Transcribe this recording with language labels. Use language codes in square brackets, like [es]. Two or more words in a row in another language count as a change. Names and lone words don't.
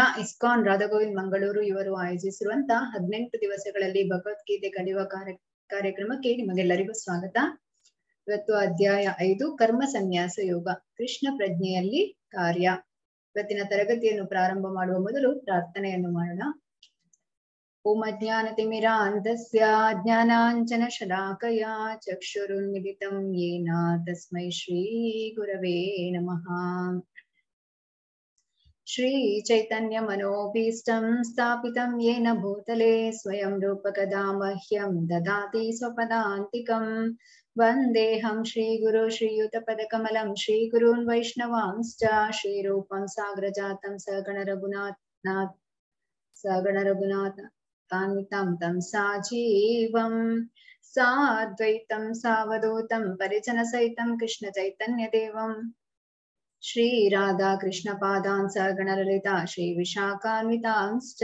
[kn] ಇಸ್ಕಾನ್ ರಾಧಾಗೋವಿಂದ್ ಮಂಗಳೂರು ಇವರು ಆಯೋಜಿಸಿರುವಂತಹ 18 ದಿವಸಗಳಲ್ಲಿ ಭಗವದ್ಗೀತೆ ಕಲಿಯುವ ಕಾರ್ಯಕ್ರಮಕ್ಕೆ ನಿಮಗೆಲ್ಲರಿಗೂ ಸ್ವಾಗತ. ಇವತ್ತು ಅಧ್ಯಾಯ 5 ಕರ್ಮ ಸನ್ಯಾಸ ಯೋಗ, ಕೃಷ್ಣ ಪ್ರಜ್ಞೆಯಲ್ಲಿ ಕಾರ್ಯ. ಇವತ್ತಿನ ತರಗತಿಯನ್ನು ಪ್ರಾರಂಭ ಮಾಡುವ ಮೊದಲು ಪ್ರಾರ್ಥನೆಯನ್ನು ಮಾಡೋಣ. [sa] ಓಂ ಅಜ್ಞಾನತಿಮಿರಾಂಧಸ್ಯ ಜ್ಞಾನಾಂಜನ ಶಲಾಕಯ ಚಕ್ಷುರುನ್ಮಿಲಿತಂ ಯೇನ ತಸ್ಮೈ ಶ್ರೀ ಗುರವೇ ನಮಃ. ಶ್ರೀ ಚೈತನ್ಯ ಮನೋಭೀಷ್ಟಂ ಸ್ಥಾಪಿತಂ ಯೇನ ಭೂತಲೆ ಸ್ವಯಂ ರೂಪಕದಾ ಮಹ್ಯಂ ದದಾತಿ ಸ್ವಪದಾಂತಿಕಂ. ವಂದೇಹಂ ಶ್ರೀ ಗುರು ಶ್ರೀಯುತ ಪದಕಮಲಂ ಶ್ರೀ ಗುರುನ್ ವೈಷ್ಣವಾಂಶ್ಚ ಶ್ರೀರೂಪಂ ಸಾಗ್ರಜಾತಂ ಸಗಣ ರಘುನಾಥಾನ್ವಿತಂ ತಂ ಸಾಜೀವಂ ಸಾದ್ವೈತಂ ಸಾವಧೂತಂ ಪರಿಜನ ಸಹಿತಂ ಕೃಷ್ಣ ಚೈತನ್ಯ ದೇವಂ ಶ್ರೀ ರಾಧಾ ಕೃಷ್ಣ ಪಾದಾನ್ ಸಗಣ ಲಲಿತಾ ಶ್ರೀ ವಿಶಾಖಾನ್ವಿತಾಂಶ್ಚ.